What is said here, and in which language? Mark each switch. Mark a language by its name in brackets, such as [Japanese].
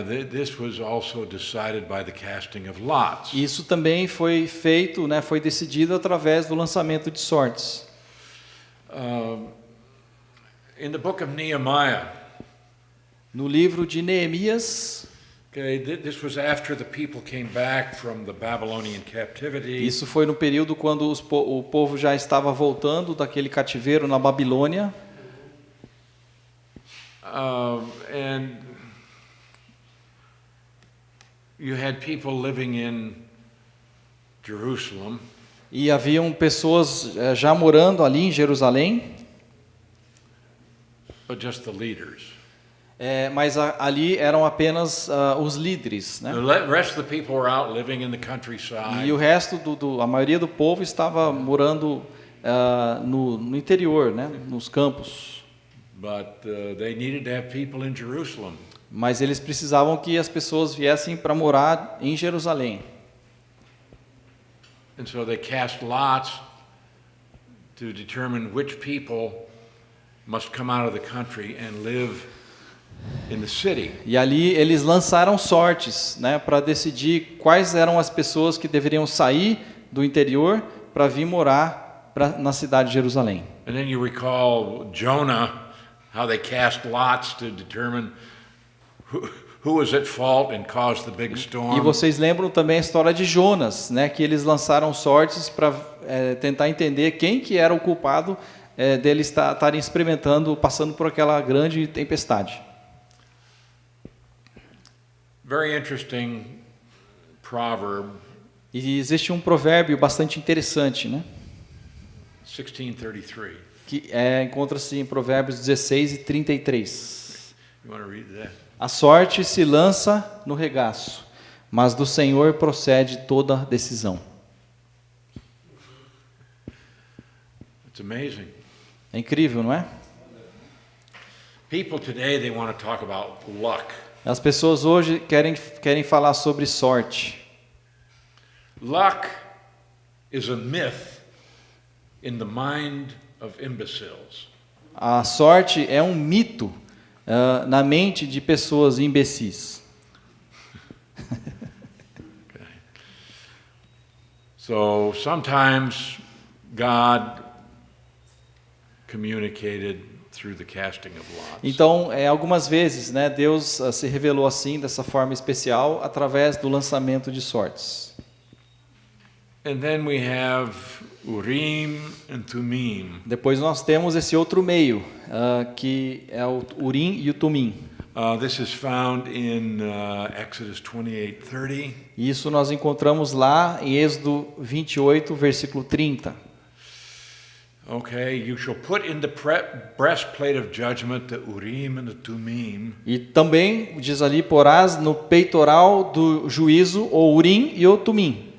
[English] this was also decided by the casting of lots. [Portuguese] isso também foi feito, né, foi decidido através do lançamento de sortes. [English] In the book of Nehemiah, [Portuguese] No livro de Neemias, [English] this was after the people came back from the Babylonian captivity. [Portuguese] isso foi no período quando o povo já estava voltando daquele cativeiro na Babilônia. [English] And you had people living in Jerusalem. [Portuguese] E haviam pessoas já morando ali em Jerusalém, [English] But just the leaders. [Portuguese] mas ali eram apenas os líderes, né? [English] The rest of the people were out living in the countryside. [Portuguese] E o resto a maioria do povo estava morando no interior, né? Nos campos. [English] But they needed to have people in Jerusalem. [Portuguese] Mas eles precisavam que as pessoas viessem para morar em Jerusalém. [English] And so they cast lots to determine which people must come out of the country and live in the city. [Portuguese] E ali eles lançaram sortes, né, para decidir quais eram as pessoas que deveriam sair do interior para vir morar na cidade de Jerusalém. [English] And then you recall Jonah, how they cast lots to determine who was at fault and caused the big storm. [Portuguese] E vocês lembram também a história de Jonas, né, que eles lançaram sortes para tentar entender quem que era o culpado deles estarem experimentando, passando por aquela grande tempestade. [English] Very interesting proverb. [Portuguese] E existe um provérbio bastante interessante, né, [English] 16:33. [Portuguese] que encontra-se em Provérbios 16 e 33. [English] You want to read that? [Portuguese] A sorte se lança no regaço, mas do Senhor procede toda decisão. [English] It's amazing. [Portuguese] É incrível, não é? [English] People today, they want to talk about luck. [Portuguese] As pessoas hoje querem falar sobre sorte. [English] Luck is a myth in the mind of imbeciles. [Portuguese] A sorte é um mito na mente de pessoas imbecis. [English] Okay. So sometimes God communicated through the casting of lots. [Portuguese] Então, algumas vezes, né, Deus se revelou assim, dessa forma especial, através do lançamento de sortes. [English] And then we have Urim and Thummim. [Portuguese] Depois nós temos esse outro meio, que é o Urim e o Tumim. [English] This is found in Exodus 28:30. [Portuguese] Isso nós encontramos lá em Êxodo 28, versículo 30. [English] Okay, you shall put in the breastplate of judgment the Urim and the Thummim. [Portuguese] E também diz ali, porás no peitoral do juízo o Urim e o Tumim,